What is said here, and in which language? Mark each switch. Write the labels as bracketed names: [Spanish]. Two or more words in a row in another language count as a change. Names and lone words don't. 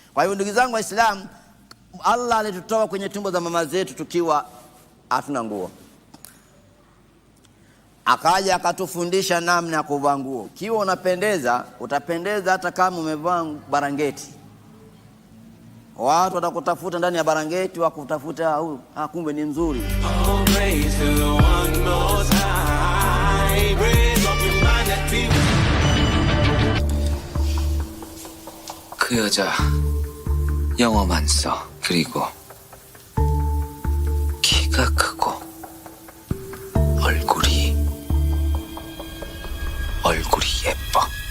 [Swahili] Kwa hiyo ndugu zangu Waislamu, Allah alitutoa kwenye tumbo za mama zetu tukiwa hatuna nguo, akaja akatufundisha namna ya kuvaa nguo. Kiwa unapendeza, utapendeza hata kama umevaa barangeti. Watu watakutafuta ndani ya barangeti, wakutafuta huyu, kumbe ni mzuri. [Korean] 그 여자 영어만 써. 그리고 키가 크고 얼굴이 예뻐.